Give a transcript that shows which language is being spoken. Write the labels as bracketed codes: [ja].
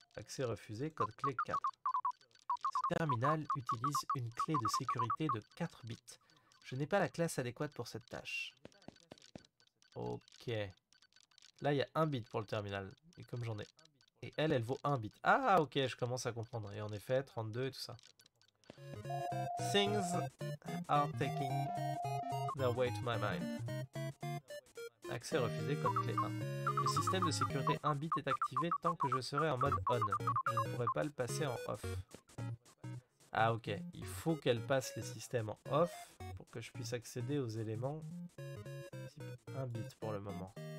[fr] Accès refusé, code clé 4. Ce terminal utilise une clé de sécurité de 4 bits. Je n'ai pas la classe adéquate pour cette tâche. Ok. Là, il y a 1 bit pour le terminal. Et comme j'en ai... Et elle vaut 1 bit. Ah, ok, je commence à comprendre. Et en effet, 32 et tout ça. [en] Things are taking their way to my mind. [fr] Accès refusé, code clé 1. Le système de sécurité 1 bit est activé tant que je serai en mode on. Je ne pourrai pas le passer en off. Ah ok, il faut qu'elle passe les systèmes en off pour que je puisse accéder aux éléments type 1 bit pour le moment.